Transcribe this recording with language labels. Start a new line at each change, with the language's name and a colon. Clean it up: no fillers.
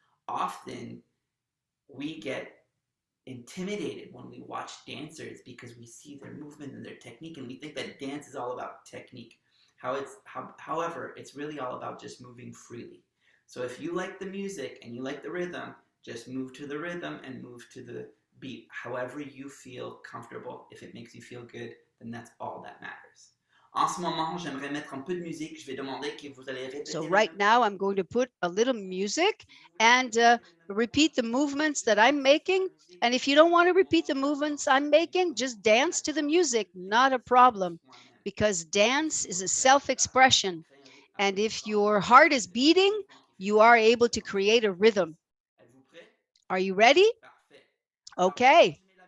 English: Often we get intimidated when we watch dancers because we see their movement and their technique, and we think that dance is all about technique. However, it's really all about just moving freely. So if you like the music and you like the rhythm, just move to the rhythm and move to the beat. However you feel comfortable, if it makes you feel good, then that's all that matters.
French: En ce moment, j'aimerais mettre un peu de musique. Je vais demander que vous allez répéter.
English: So right now, I'm going to put a little music and repeat the movements that I'm making. And if you don't want to repeat the movements I'm making, just dance to the music, not a problem, because dance is a self-expression. And if your heart is beating, you are able to create a rhythm. Are you ready? Okay.